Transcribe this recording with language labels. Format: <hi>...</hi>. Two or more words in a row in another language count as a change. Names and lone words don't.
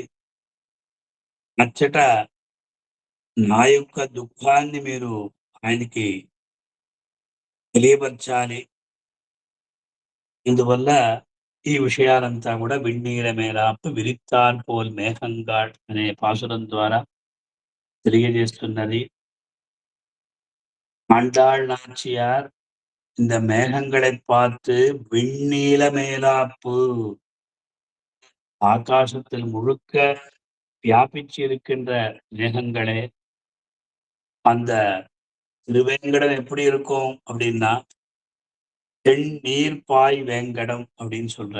<te>అచ్చట నా యొక్క దుఃఖాన్ని మీరు ఆయనకి తెలియపరచాలి. ఇందువల్ల ఈ విషయాలంతా కూడా</te> <ta>விண்ணீல மேலாப்பு விரித்தாற்போல் மேகங்காள்</ta> <te>అనే పాసురం ద్వారా తెలియజేస్తున్నది.</te> <ta>ஆண்டாள் நாச்சியார் இந்த மேகங்களை பார்த்து விண்ணீல மேலாப்பு, ஆகாசத்தில் முழுக்க வியாபிச்சு இருக்கின்ற மேகங்களே, அந்த திருவேங்கடம் எப்படி இருக்கும் அப்படின்னா தென்னீர் பாய் வேங்கடம் அப்படின்னு சொல்ற.</ta>